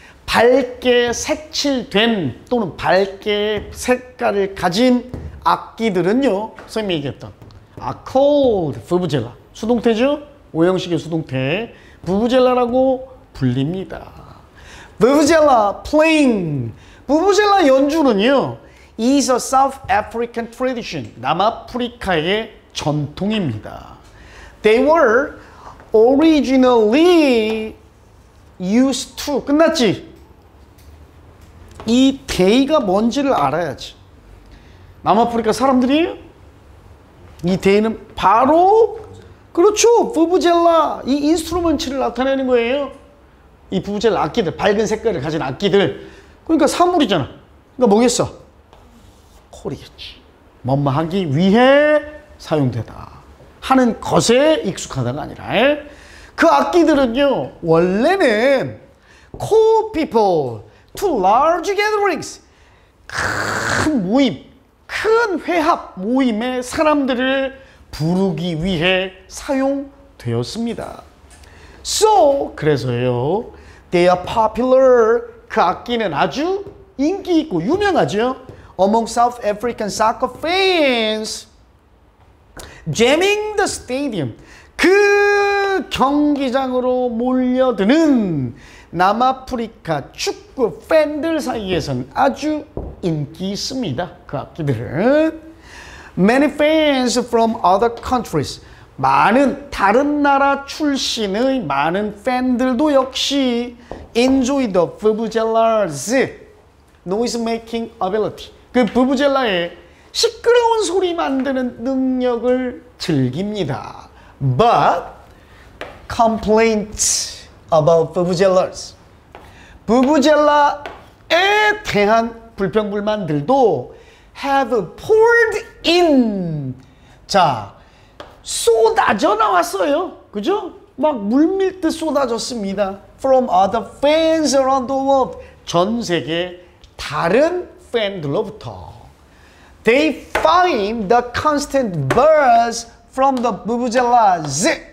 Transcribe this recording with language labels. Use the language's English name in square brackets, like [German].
[Korean] 밝게 색칠된 또는 밝게 색깔을 가진 악기들은요. 선생님이 얘기했던 [English] called [Korean] 부부젤라. 수동태죠? 오형식의 수동태. 부부젤라라고 불립니다. [English] 부부젤라 playing. [Korean] 부부젤라 연주는요. [English] is a South African tradition. [Korean] 남아프리카의 전통입니다. [English] They were originally used to. [Korean] 끝났지? 이 they가 뭔지를 알아야지. 남아프리카 사람들이에요? 이 they는 바로 그렇죠. 부부젤라 이 인스트루먼트를 나타내는 거예요. 이 부부젤라 악기들 밝은 색깔을 가진 악기들. 그러니까 사물이잖아. 그러니까 뭐겠어? 콜이겠지. 뭐뭐 하기 위해 사용되다 하는 것에 익숙하다가 아니라 그 악기들은요, 원래는 [English] call people to large gatherings. [Korean] 큰 모임, 큰 회합 모임의 사람들을 부르기 위해 사용되었습니다. [English] So, [Korean] 그래서요, [English] they are popular. [Korean] 그 악기는 아주 인기 있고 유명하죠. [English] Among South African soccer fans. Jamming the stadium. [Korean] 그 경기장으로 몰려드는 남아프리카 축구 팬들 사이에서는 아주 인기 있습니다. 그 악기들은. [English] Many fans from other countries. [Korean] 많은 다른 나라 출신의 많은 팬들도 역시 [English] enjoy the vuvuzelas noise making ability. [Korean] 그 부부젤라의 시끄러운 소리 만드는 능력을 즐깁니다. [English] But complaints about vuvuzelas. [Korean] 부부젤라에 대한 불평불만들도 [English] have poured in. [Korean] 자, 쏟아져 나왔어요. 그죠? 막 물밀듯 쏟아졌습니다. [English] From other fans around the world. [Korean] 전 세계 다른 팬들로부터. [English] They find the constant buzz from the vuvuzelas.